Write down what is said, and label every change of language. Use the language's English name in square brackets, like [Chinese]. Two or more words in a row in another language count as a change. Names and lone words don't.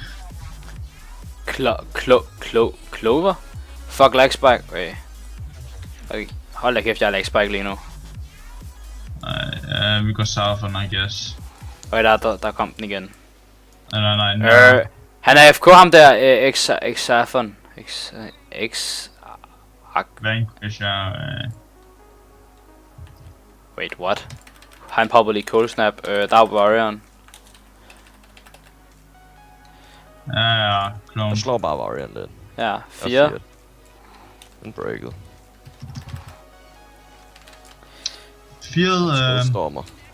[English] Clover? Fuck lag spike. Okay. [Danish] Hold da kæft, jeg har [English] lag spike [Danish] lige nu. Nej, vi går Southern, [English] I guess. [Danish] Okay, der kom den igen. Nej. Han er FK ham der, X-Safon. Vanquish er... [English] Wait, what? [Danish] Han popper lige [English] cold snap. [Danish] Der er Warrior'en. Ja, clone. Jeg slår bare Warrior'en lidt. Ja, 4. Den breaked. 4. Stormer.